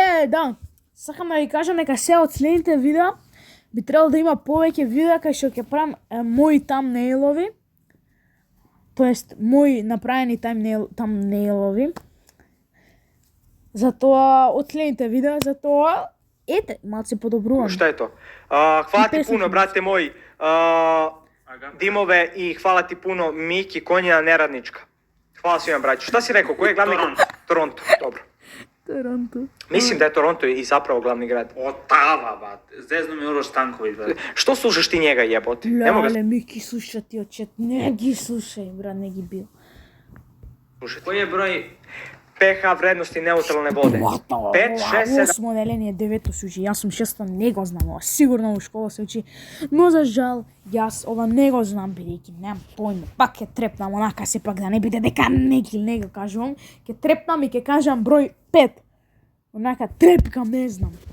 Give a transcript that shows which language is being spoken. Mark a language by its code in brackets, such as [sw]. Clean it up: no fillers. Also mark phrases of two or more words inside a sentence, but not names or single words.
[mk] Да. Сакам да ви кажам дека се од следните видеа би требало да има повеќе видеа кај што ќе правам мои тамнейлови. Тоест, мои направени тамнейлови. Затоа, од следните видеа, затоа, ете, малце подобрувам. [sr] Šta je to? Hvala ti 50 puno, brate moj, Agape. Dimove i hvala ti puno Miki Konjina Neradnička. Hvala svima, braću. Šta si rekao? Koji je glavni grad? Toronto. Dobro. [mk] Торонто. [sr] Mislim da je Toronto i zapravo glavni grad. Otava, bat. Zezno mi Uroš Stanković, bat. Što slušaš ti njega, jebote? Ne mogu [mk] Леле, ми ги слуша ти очет. Не ги слушај, брат, не ги бил. [sr] slušati. Koji je broj? pH vrednosti neutralne vode. 5, 6, 7. [mk] Осмо деление, девето се учи. Јас сум шесто, не го знам ова. Сигурно у школа се учи. Но за жал, јас ова не го знам, бидејќи немам појма. Пак ќе трепнам онака сепак да не биде дека не го кажувам. Ќе трепнам и ќе кажам број 5. Онака трепкам, не знам.